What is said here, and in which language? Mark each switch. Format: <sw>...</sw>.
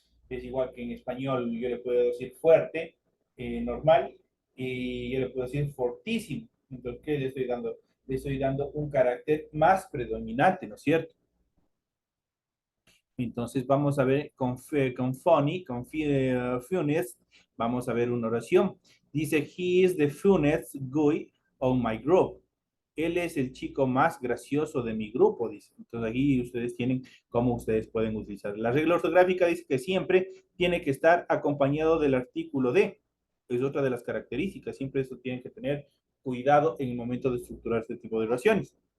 <es>Es igual que en español yo le puedo decir fuerte, normal, y yo le puedo decir fortísimo. Entonces, ¿qué le estoy dando? Le estoy dando un carácter más predominante, ¿no es cierto? Entonces vamos a ver con funny, con funniest, vamos a ver una oración.</es> <en>Dice, he is the funniest guy on my group.</en> <es>Él es el chico más gracioso de mi grupo, dice. Entonces aquí ustedes tienen cómo ustedes pueden utilizar. La regla ortográfica dice que siempre tiene que estar acompañado del artículo de. Es otra de las características. Siempre eso tienen que tener cuidado en el momento de estructurar este tipo de oraciones.</es>